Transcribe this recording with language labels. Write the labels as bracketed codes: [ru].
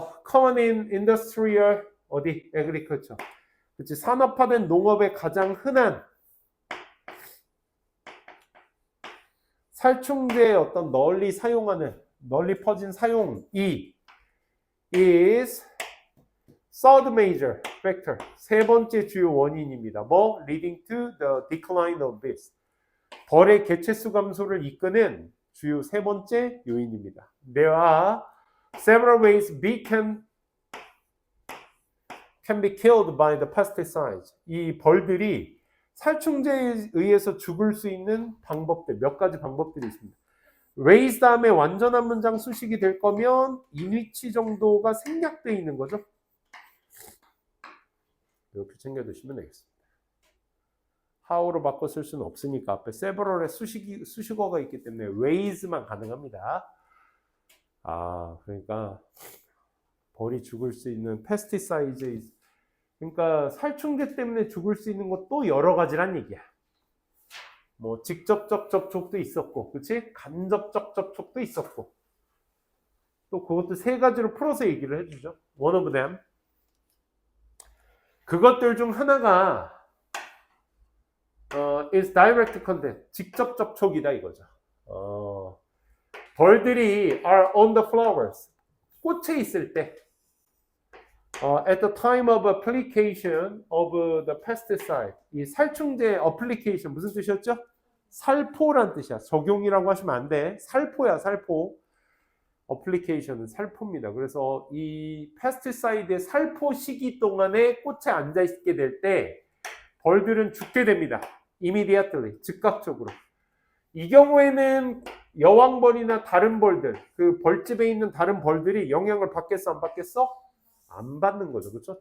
[ko] common in industrial 어디 agriculture 그치 산업화된 농업에 가장 흔한 살충제의 어떤 널리 사용하는 널리 퍼진 사용이 [en] is third major factor [ko] 세 번째 주요 원인입니다. 뭐 [en] leading to the decline of this [ko] 벌의 개체수 감소를 이끄는 주요 세 번째 요인입니다. [en] There are several ways bee can be killed by the pesticides. [ko] 이 벌들이 살충제에 의해서 죽을 수 있는 방법들, 몇 가지 방법들이 있습니다. raise 다음에 완전한 문장 수식이 될 거면 인위치 정도가 생략되어 있는 거죠. 이렇게 챙겨두시면 되겠습니다. how로 바꿔 쓸 수는 없으니까 앞에 several의 수식어가 있기 때문에 raise만 가능합니다. 그러니까 벌이 죽을 수 있는 pesticides 그러니까 살충제 때문에 죽을 수 있는 것도 여러 가지란 얘기야. 뭐 직접적 접촉도 있었고, 그렇지? 간접적 접촉도 있었고, 또 그것도 세 가지로 풀어서 얘기를 해주죠. [en] One of them. [ko] 그것들 중 하나가 [en] is direct contact, [ko] 직접 접촉이다 이거죠. 벌들이 [en] are on the flowers, [ko] 꽃에 있을 때. [en] At the time of application of the pesticide, [ko] 이 살충제 application 무슨 뜻이었죠? 살포란 뜻이야. 적용이라고 하시면 안 돼. 살포야, 살포. application은 살포입니다. 그래서 이 pesticide의 살포 시기 동안에 꽃에 앉아 있게 될 때 벌들은 죽게 됩니다. immediately, 즉각적으로. 이 경우에는 여왕벌이나 다른 벌들, 그 벌집에 있는 다른 벌들이 영향을 받겠어, 안 받겠어? 안 받는 거죠. 그렇죠?